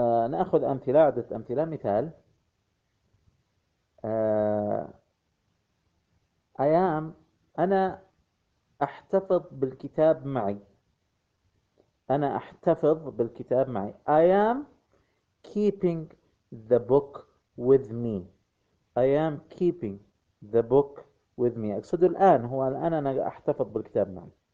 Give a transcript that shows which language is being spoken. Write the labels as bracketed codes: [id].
[ar] نأخذ أمثلة، عدة أمثلة. مثال أيام أنا أحتفظ بالكتاب معي، أنا أحتفظ بالكتاب معي. [en] I am keeping the book with me. I am keeping the book with me. [ar] أقصد الآن، هو الآن أنا أحتفظ بالكتاب معي.